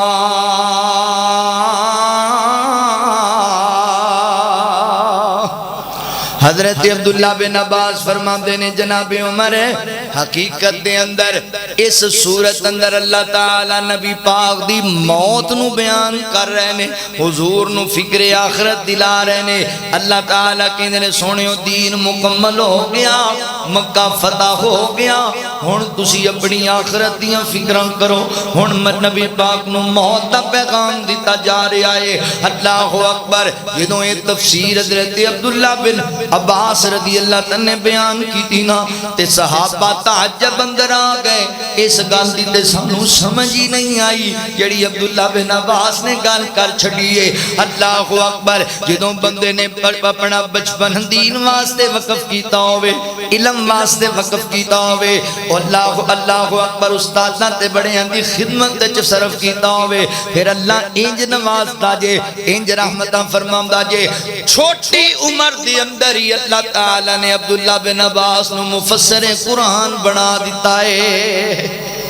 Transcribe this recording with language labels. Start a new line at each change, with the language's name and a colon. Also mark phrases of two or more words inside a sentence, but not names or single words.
Punjabi: حضرت عبداللہ بن عباس فرماتے نے جناب عمر حقیقت دے اندر اس صورت اندر اللہ تعالی نبی پاک دی موت نو بیان کر رہے نے حضور نو فکر آخرت دلا رہے نے اللہ تعالی کہندے نے سونیو دین مکمل ہو گیا مکہ فتح ہو گیا ہن تسی اپنی آخرت دیاں فکراں کرو ہن نبی پاک نو موت دا پیغام دیتا جا رہا ہے
Arabic: اللہ اکبر
Punjabi: جدوں یہ تفسیر حضرت عبداللہ بن عباس
Arabic: رضی اللہ عنہ
Punjabi: نے
Urdu: بیان کی تھی
Punjabi: نا تے صحابہ تعجب اندر آ گئے اس گل دی تے سانوں سمجھ ہی نہیں آئی جڑی عبداللہ بن عباس نے گل کر چھڈی ہے
Arabic: اللہ اکبر
Punjabi: جدوں بندے نے اپنا بچپن دین واسطے وقف کیتا ہوے علم واسطے وقف کیتا ہوے
Arabic: اللہ اکبر
Punjabi: استاداں تے بڑیاں دی خدمت وچ صرف کیتا ہوے پھر اللہ انج نوازدا جے انج رحمتاں فرماوندا جے چھوٹی عمر دے اندر ہی اللہ تعالی نے عبداللہ بن عباس نو مفسر قرآن بنا دیتا ہے